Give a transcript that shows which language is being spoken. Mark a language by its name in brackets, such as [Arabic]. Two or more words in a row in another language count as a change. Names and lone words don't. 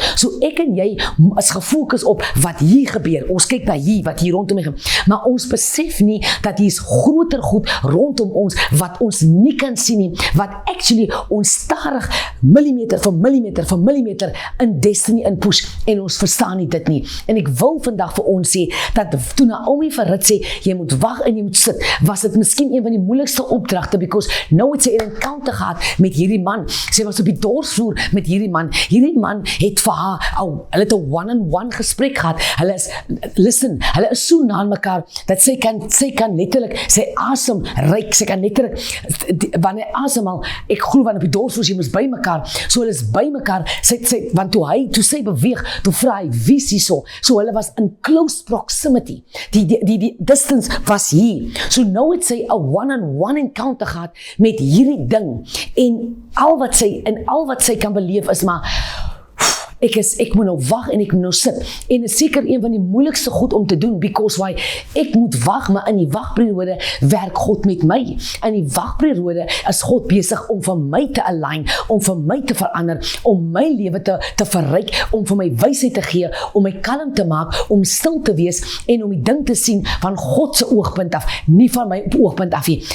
[Afrikaans] So ek en jy is gefokus op wat hier gebeur, ons kyk na hier, wat hier rondom my gebeur, maar ons besef nie, dat hier is groter goed rondom ons, wat ons nie kan sien nie, wat actually ons stadig millimeter vir millimeter in destiny in push, en ons verstaan nie dit nie. En ek wil vandag vir ons sê, dat toe Naomi vir Ruth sê, jy moet wag en jy moet sit, was dit miskien een van die moeilikste opdragte, because nou het sy 'n encounter gehad met hierdie man. Sy was op die dorsvloer met hierdie man. Hierdie man het vir haar, hulle het 'n one-on-one gesprek gehad. Hulle is so na mekaar, dat sy kan letterlik, sy asem ryk, sy kan letterlik, wanneer asemhaal, ek glo wanneer op die dorsvloer, jy moes by mekaar, so hulle is by mekaar, want toe sy beweeg, toe vra hy, wie is hierso? So hulle was in [English] close proximity. [Afrikaans] Die distance was hier. So nou het sy 'n [English] one-on-one encounter [Afrikaans] gehad met hierdie ding. En al wat sy kan beleef is maar, ek moet nou wag en ek moet nou sit. En is seker een van die moeilikste goed om te doen, [English] because why? [Afrikaans] Ek moet wag, maar in die wagperiode werk God met my. In die wagperiode is God besig om vir my te align, om vir my te verander, om my lewe te verryk, om vir my wysheid te gee, om my kalm te maak, om stil te wees, en om die ding te sien van God se oogpunt af, nie van my oogpunt af nie.